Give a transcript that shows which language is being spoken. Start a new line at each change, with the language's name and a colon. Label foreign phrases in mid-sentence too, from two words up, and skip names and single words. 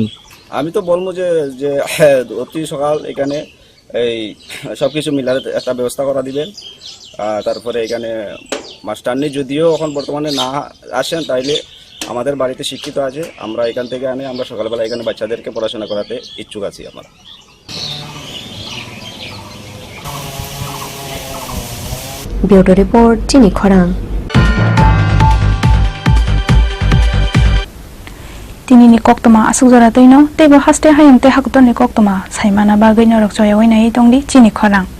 Bangla: আমি তো বলবো যে যে অতি সকাল এখানে এই সব কিছু মিলার একটা ব্যবস্থা করা দিবেন তারপরে এখানে মাস্টারনি যদিও এখন বর্তমানে না আসেন তাইলে আমাদের বাড়িতে শিক্ষিত আছে আমরা এখান থেকে আনে আমরা সকালবেলা এখানে বাচ্চাদেরকে পড়াশোনা করাতে ইচ্ছুক আছি আমরা
English: bureau report
Kok Borok: চিনি খরাং tinini koktoma asukjara toino tebo haste hayamte hakutoni koktoma saimana bagoi norok joya oinai tongdi chini khorang